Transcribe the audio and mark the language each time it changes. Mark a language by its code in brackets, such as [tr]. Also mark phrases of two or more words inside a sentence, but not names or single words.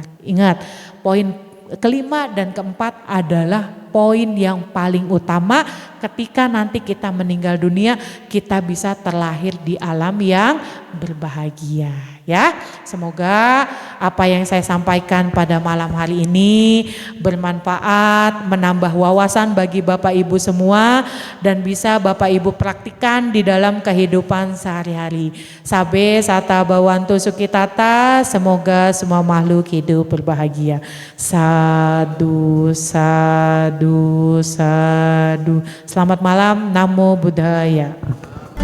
[id] Ingat, poin kelima dan keempat adalah poin yang paling utama ketika nanti kita meninggal dunia, kita bisa terlahir di alam yang berbahagia. Ya, semoga apa yang saya sampaikan pada malam hari ini bermanfaat, menambah wawasan bagi Bapak Ibu semua dan bisa Bapak Ibu praktikkan di dalam kehidupan sehari-hari. [pi] Sabe sata bawantu sukitata, [id] semoga semua makhluk hidup berbahagia. [pi] Sadu, sadu, sadu. [id] Selamat malam, [pi] Namo Buddhaya.